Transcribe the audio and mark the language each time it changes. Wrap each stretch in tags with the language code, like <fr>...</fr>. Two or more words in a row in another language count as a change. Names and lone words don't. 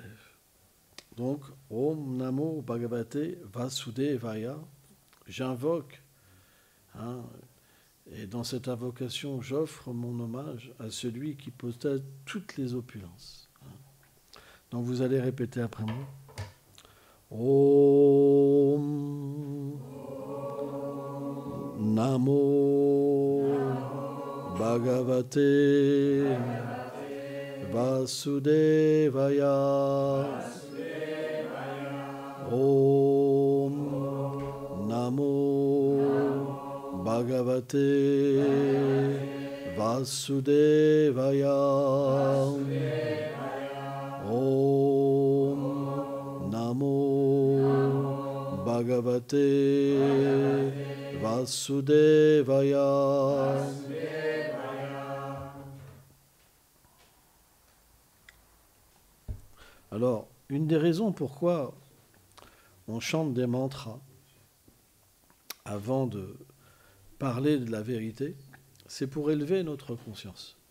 <fr>Donc,</fr> <sa>Om Namo Bhagavate Vasudevaya,</sa> <fr>j'invoque, et dans cette invocation, j'offre mon hommage à celui qui possède toutes les opulences. Donc vous allez répéter après moi.</fr> <sa>Om Namo Bhagavate Vasudevaya. Om Namo Bhagavate Vasudevaya. Om Namo Bhagavate Vasudevaya.</sa> <fr>Alors, une des raisons pourquoi on chante des mantras avant de parler de la vérité, c'est pour élever notre conscience.</fr>